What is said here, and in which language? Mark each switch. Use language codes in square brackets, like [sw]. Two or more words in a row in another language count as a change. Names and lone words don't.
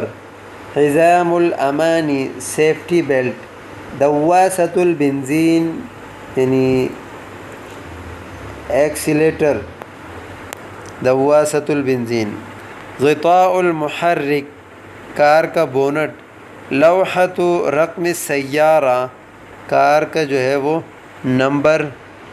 [ar] حزام الامانی [en] safety belt. [ar] دواسۃ البنزین یعنی ایکسیلیٹر. دواسۃ البنزین. غطاء المحرک [ur] کار کا بونٹ. [ar] لوحۃ رقم السیارہ [ur] کار کا جو ہے وہ نمبر